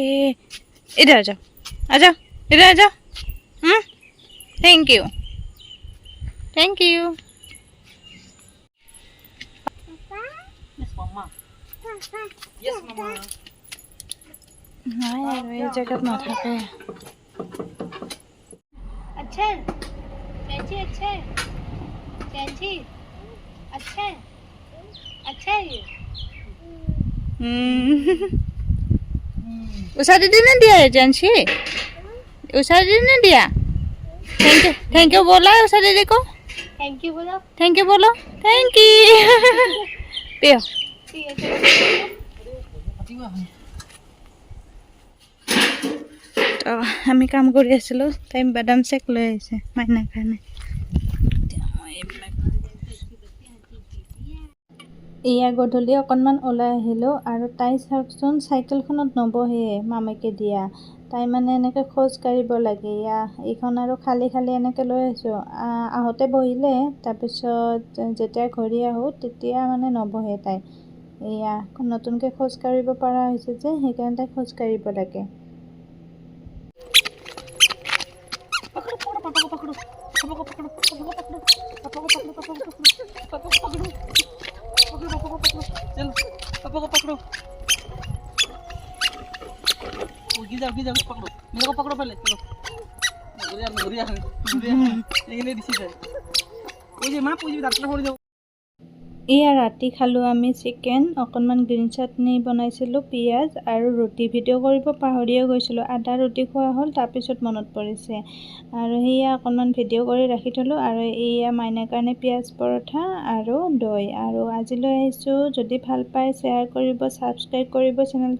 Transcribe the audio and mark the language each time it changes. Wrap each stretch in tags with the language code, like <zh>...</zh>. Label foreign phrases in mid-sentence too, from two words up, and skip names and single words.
<hi>इधर आ जाओ, आ जाओ, इधर आ जाओ।</hi> <en>thank you, thank you.</en> <as>নাই আৰু এই জেগাত নাথাকে।</as> <hi>अच्छा चैंची, अच्छा चैंची, अच्छा अच्छा ये उषा दीदी ने दिया है चैंची, उषा दीदी ने दिया।</hi> <en>thank you</en> <hi>बोला है उषा दीदी को।</hi> <en>thank you</en> <hi>बोलो,</hi> <en>thank you</en> <hi>बोलो,</hi> <en>thank you.</en> <hi>पियो।</hi> <as>তো আমি কাম কৰি আছিলোঁ, তাই বাদাম চেক লৈ আহিছে মাইনাৰ কাৰণে। এয়া গধূলি অকণমান ওলাই আহিলোঁ আৰু তাই চাওকচোন চাইকেলখনত নবহে, মামাকে দিয়া। তাই মানে এনেকৈ খোজ কাঢ়িব লাগে। এইখন আৰু খালী খালী এনেকৈ লৈ আহিছোঁ। আহোঁতে বহিলে, তাৰপিছত যেতিয়া ঘূৰি আহোঁ তেতিয়া মানে নবহে তাই। এয়া নতুনকৈ খোজ কাঢ়িব পৰা হৈছে যে, সেইকাৰণে তাই খোজ কাঢ়িব লাগে।</as> <hi>पापा को पकड़ो, गिर जाओ पकड़ो, मेरे को पकड़ो पहले, चलो ये नहीं दिसी है, वो जे मां पूजी दांत ना हो जाओ।</hi> <as>এয়া ৰাতি খালোঁ আমি চিকেন, অকণমান গ্ৰীণ চাটনি বনাইছিলোঁ, পিঁয়াজ আৰু ৰুটি। ভিডিঅ' কৰিব পাহৰিয়ে গৈছিলোঁ, আধা ৰুটি খোৱা হ'ল, তাৰপিছত মনত পৰিছে। আৰু সেয়া অকণমান ভিডিঅ' কৰি ৰাখি থ'লোঁ। আৰু এয়া মাইনাৰ কাৰণে পিঁয়াজ পৰঠা আৰু দৈ। আৰু আজিলৈ আহিছোঁ, যদি ভাল পায় শ্বেয়াৰ কৰিব, ছাবস্ক্ৰাইব কৰিব চেনেলটো।</as>